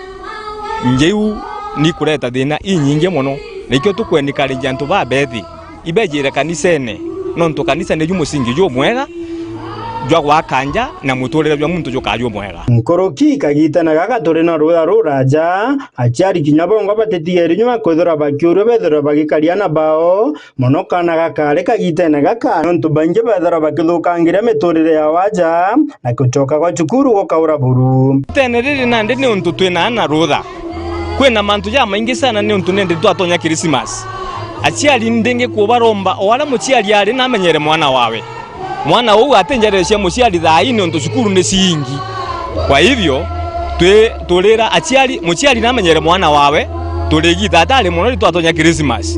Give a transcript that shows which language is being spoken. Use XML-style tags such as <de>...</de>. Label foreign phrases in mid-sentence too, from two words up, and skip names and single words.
<mer>njewi ni kureta thina inyinge muno nikyo tukwendikarenji antu babethi ibejere kanisene nontu kanisa ne jumusingi jo mwega jwa gwakanja na muturire bya muntu jokario mwega nkoroki kagitana gagature na rutha ruraja achiari kinyabongo batetieri nyuma kwithora bakyuru bethora bagikaria na bao muno kana gakare kagitana gaka nontu bange bethora bakithukangira miturire ya waja na kuchoka kwa cukuru gokaura buru teneriri nande ni untu twina na rutha kwina mantu ya maingi sana ni untu nende twatonya Christmas achiari ndenge kubaromba owara muchiari ari namenyere mwana wawe mwana huu atenjeresha muchiari thaini onto cukuru ni siingi</mer> <sw>kwa hivyo</sw> <mer>tulira achiari muchiari namenyere mwana wawe tuligitha atari muno twatonya Christmas</mer>